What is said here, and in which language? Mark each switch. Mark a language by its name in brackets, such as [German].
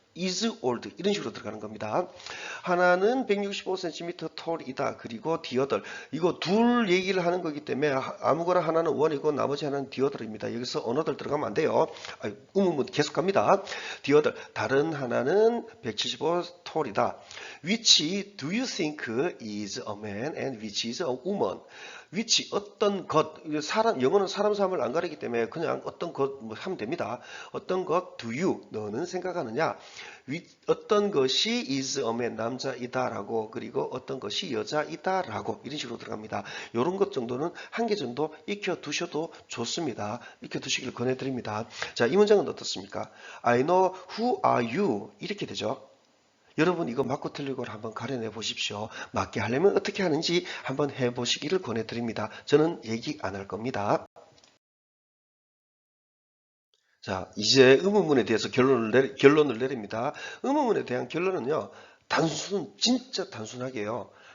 [English] is old [Korean] 이런 식으로 들어가는 겁니다. 하나는 165cm tall이다. 그리고 the other 이거 둘 얘기를 하는 거기 때문에 아무거나 하나는 one이고 나머지 하나는 the other입니다. 여기서 another 들어가면 안 돼요. 의문문 계속 갑니다. the other 다른 하나는 175 tall이다. [English] Which do you think is a man and which is a woman? [Korean] which 어떤 것 사람 영어는 사람 사람을 안 가리기 때문에 그냥 어떤 것 뭐 하면 됩니다. 어떤 것 [English] do you [Korean] 너는 생각하느냐 어떤 것이 [English] is a man [Korean] 남자이다라고 그리고 어떤 것이 여자이다라고 이런 식으로 들어갑니다. 이런 것 정도는 한 개 정도 익혀 두셔도 좋습니다. 익혀 두시길 권해드립니다. 자, 이 문장은 어떻습니까? [English] I know who are you [Korean] 이렇게 되죠. 여러분 이거 맞고 틀리고를 한번 가려내 보십시오. 맞게 하려면 어떻게 하는지 한번 해보시기를 권해드립니다. 저는 얘기 안 할 겁니다. 자, 이제 의문문에 대해서 결론을 내립니다. 의문문에 대한 결론은요. 진짜 단순하게요.